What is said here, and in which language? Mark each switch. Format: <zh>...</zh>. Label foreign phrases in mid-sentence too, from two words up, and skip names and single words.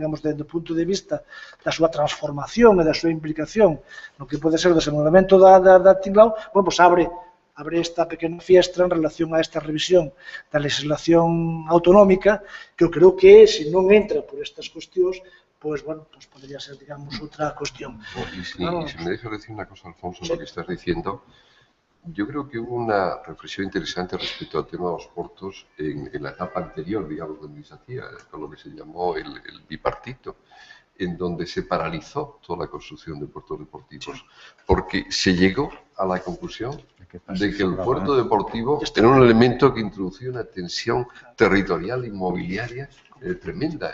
<gl>Digamos, desde o punto de vista da súa transformación e da súa implicación no que pode ser o desenvolvemento da Tinglao, bueno, pois abre esta pequena fiestra en relación a esta revisión da legislación autonómica, que eu creo que, se non entra por estas cuestións, pois, bueno,</gl> <es>pues podría ser,</es> <gl>digamos, outra cuestión.</gl> <es>Y si me dejas decir una cosa, Alfonso, lo que estás diciendo, yo creo que hubo una reflexión interesante respecto al tema de los portos en la etapa anterior, digamos, donde se hacía, con lo que se llamó el bipartito, en donde se paralizó toda la construcción de puertos deportivos, porque se llegó a la conclusión de que el puerto deportivo era un elemento que introducía una tensión territorial inmobiliaria tremenda.</es>